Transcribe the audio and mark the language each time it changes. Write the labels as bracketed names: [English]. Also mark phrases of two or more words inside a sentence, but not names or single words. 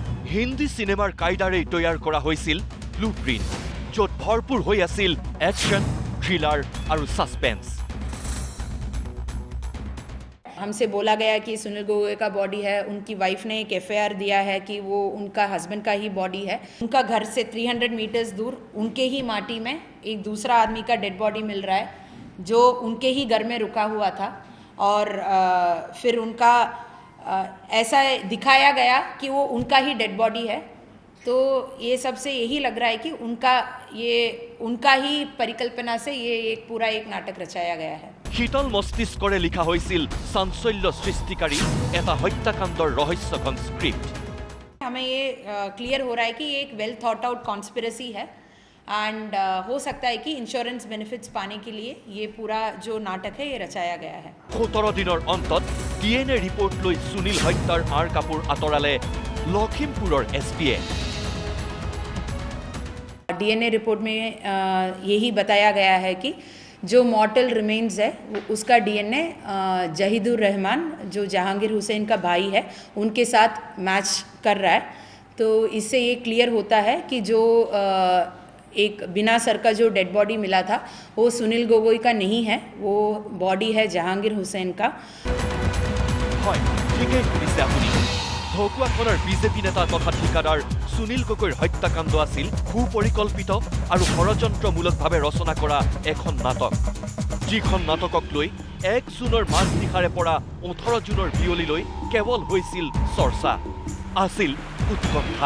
[Assamese] হিন্দী সিনেমাৰ কায়দাৰেই তৈয়াৰ কৰা হৈছিল ব্লুপ্ৰিণ্ট, য'ত ভৰপূৰ হৈ আছিল একশ্যন, থ্ৰিলাৰ আৰু সাসপেন্স। [Hindi] हमसे बोला गया कि सुनील गोगोई का बॉडी है, उनकी वाइफ ने एक एफआईआर दिया है कि वो उनका हस्बैंड का ही बॉडी है। उनका घर से 300 मीटर्स दूर उनके ही माटी में एक दूसरा आदमी का [English] dead body [Hindi] मिल रहा है जो उनके ही घर में रुका हुआ था। और फिर उनका ऐसा दिखाया गया कि वो उनका ही [English] dead body [Hindi] है। तो ये सबसे यही लग रहा है कि उनका ही परिकल्पना से ये एक पूरा एक नाटक रचाया गया है। [Assamese] শীতল মস্তিষ্কৰে লিখা হৈছিল চাঞ্চল্য সৃষ্টিকাৰী এটা হত্যাকাণ্ডৰ ৰহস্যঘন স্ক্ৰিপ্ট। [Hindi] हमें ये क्लियर हो रहा है कि ये एक [English] well thought out conspiracy [Hindi] है एंड हो सकता है कि [English] insurance benefits [Hindi] पाने के लिए ये पूरा जो नाटक है ये रचाया गया है। [Assamese] 17 দিনৰ অন্তত [English] DNA report [Assamese] লৈ সুনীল হত্যাৰ আঁৰ কাপোৰ আঁতৰালে লখিমপুৰৰ এছপিয়ে। [English] DNA report [Hindi] में यही बताया गया है कि जो [English] mortal remains [Hindi] है उसका डीएनए जहीदुर रहमान जो जहांगीर हुसैन का भाई है उनके साथ मैच कर रहा है। तो इससे ये क्लियर होता है कि जो एक बिना सर का जो [English] dead body [Hindi] मिला था वो सुनील गोगोई का नहीं है, वो बॉडी है जहांगीर हुसैन का। [Assamese] ঢকুৱাখনৰ বিজেপি নেতা তথা ঠিকাদাৰ সুনীল গগৈৰ হত্যাকাণ্ড আছিল সুপৰিকল্পিত আৰু ষড়যন্ত্ৰমূলকভাৱে ৰচনা কৰা এখন নাটক, যিখন নাটকক লৈ 1 জুনৰ মাজনিশাৰে পৰা 18 জুনৰ বিয়লিলৈ কেৱল হৈছিল চৰ্চা, আছিল উৎকণ্ঠা।